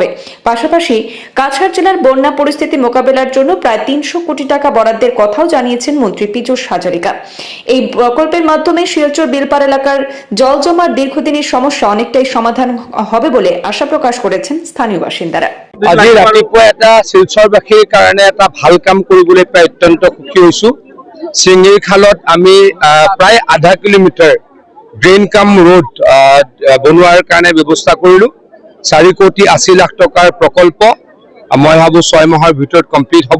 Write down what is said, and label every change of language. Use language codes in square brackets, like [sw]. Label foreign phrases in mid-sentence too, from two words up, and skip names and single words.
[bn] পাশাপাশি কাছাড় জেলার বন্যা পরিস্থিতি মোকাবেলার জন্য প্রায় 300 কোটি টাকা বরাদ্দের কথাও জানিয়েছেন মন্ত্রী পীযূষ হাজরিকা। এই প্রকল্পের মাধ্যমে শিলচর বিলপাড় এলাকার জল জমার দীর্ঘদিনের সমস্যা অনেকটাই সমাধান হবে বলে আশা প্রকাশ করেছেন স্থানীয় বাসিন্দারা। [as] আজি ৰাতিপুৱা এটা শিলচৰবাসীৰ কাৰণে এটা ভাল কাম কৰিবলৈ পাই অত্যন্ত সুখী হৈছো। চিঙিৰ খালত আমি প্ৰায় আধা কিলোমিটাৰ ড্ৰেইন কাম ৰোড বনোৱাৰ কাৰণে ব্যৱস্থা কৰিলো। 4 কোটি 80 লাখ টকাৰ প্ৰকল্প মই ভাবো 6 মাহৰ ভিতৰত কমপ্লিট হ'ব।